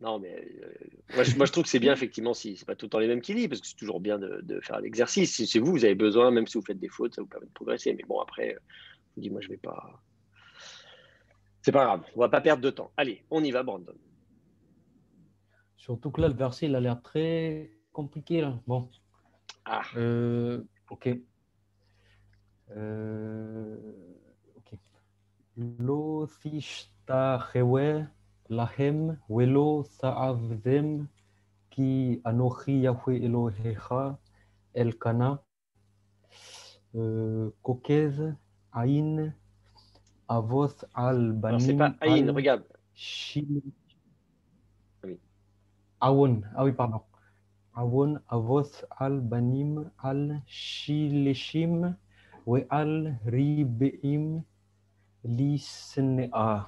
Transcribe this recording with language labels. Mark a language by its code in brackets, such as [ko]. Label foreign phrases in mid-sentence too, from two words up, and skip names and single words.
[fr] Non, mais moi, je trouve que c'est bien, effectivement, si c'est pas tout le temps les mêmes qui lisent, parce que c'est toujours bien de faire l'exercice. Si c'est vous, vous avez besoin, même si vous faites des fautes, ça vous permet de progresser. Mais bon, après, je vous dis, moi, je vais pas. C'est pas grave, on va pas perdre de temps. Allez, on y va, Brandon. Surtout que là, le verset, il a l'air très compliqué. Là. Bon, Ah, ok. Ok. [he] לא תשתחוה להם ולא תעבדם כי אנכי יהוה אלהיך אל קנא פוקד עון אבות על [fr] alors c'est pas [he] banim Aïn, al [fr] regarde. [he] shil [fr] Oui. awon. Ah oui, pardon. [he] עון אבות על בנים על שלשים ועל רבעים לשנאי.